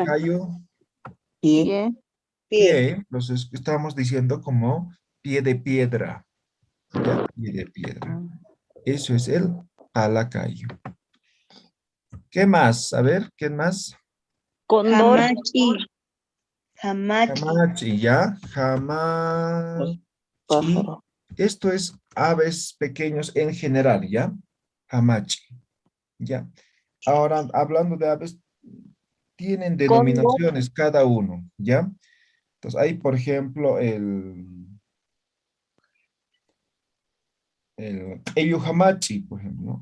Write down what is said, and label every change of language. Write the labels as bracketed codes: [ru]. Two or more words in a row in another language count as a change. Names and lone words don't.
[es] cayo, Pie. pie. Entonces, estamos diciendo como pie de piedra. ¿Ya? Pie de piedra. Eso es el palacayo. ¿Qué más? A ver, ¿qué más? Cóndor. [ay] Hamachi. Hamachi. [es] Jamachi, ¿ya? Jamachi. Pájaro. Esto es aves pequeños en general, ¿ya? Jamachi, ¿ya? Ahora, hablando de aves, tienen denominaciones cada uno, ¿ya? Entonces, hay, por ejemplo, el [ay] Eyu Hamachi, [es] por ejemplo, ¿no?